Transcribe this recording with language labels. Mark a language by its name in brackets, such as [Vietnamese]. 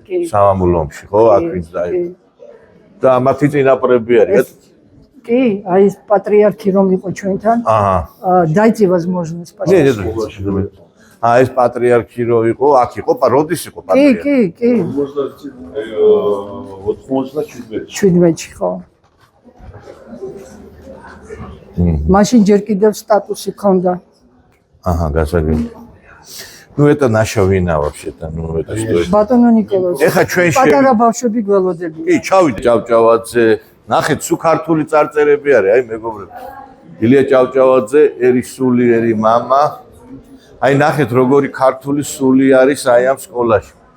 [Georgian] სამამულო ომში, ხო, აქ ვინც დაიბადა. და მათი წინაპრები არის. კი, აი ეს პატრიარქი რომ იყო ჩვენთან. აჰა. [Russian] Дайте возможность, пожалуйста. [Georgian] ეს პატრიარქი რო იყო, აქ იყო, როდის იყო პატრიარქი? კი. 97-ში ხო. მაშინ ჯერ კიდევ სტატუსი ჰქონდა. [Russian] Ага, гасаги. Ну это наша вина вообще-то, ну это что? [Georgian] ბატონო ნიკოლოზ. ეხა ჩვენში პატარა ბავშვები გველოდებიან. კი, ჩავიდე ჭავჭავაძე. ნახეთ, სულ ქართული წარწერები არის, აი მეგობრებო. ილია ჭავჭავაძე, ერი სული, ერი мама. აი ნახეთ, როგორი ქართული სული არის აი ამ სკოლაში.